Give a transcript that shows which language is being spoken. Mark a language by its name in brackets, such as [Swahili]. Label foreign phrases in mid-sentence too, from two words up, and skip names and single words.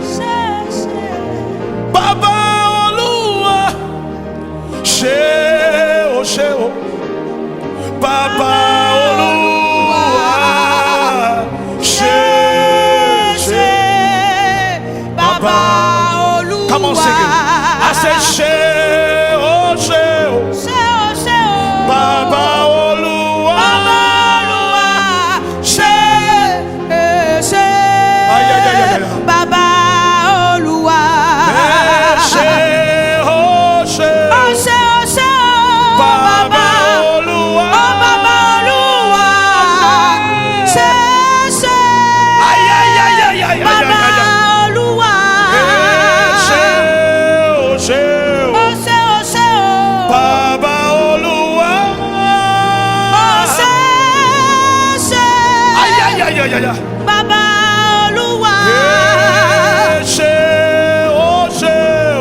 [Yoruba] Bàbá Olúwa, ṣe o, ṣe o. Bàbá Olúwa, ṣe, ṣe. Baba Olúwa. [English] Come on, sing it. I said, [Yoruba] ṣe o, ṣe o. Ṣe o, ṣe o. Bàbá Olúwa, Baba Olúwa. Ṣe, ṣe. Ay, ay, ay, ay, ay. Baba Olúwa. ṣe o, ṣe Ó o. ṣe, ó ṣe o. Bàbá Olúwa, Oh Baba Olúwa. Ṣe, ṣe. ay, ay, ay, ay, ay, ay, Baba ay, ay. Olúwa. Ṣe o, ṣe o. Ó ṣe, ó ṣe o. Bàbá Olúwa, Ó ṣe, ṣe. ay, ay, ay, ay, ay, ay. Baba Olúwa. Ṣe o, ṣe o.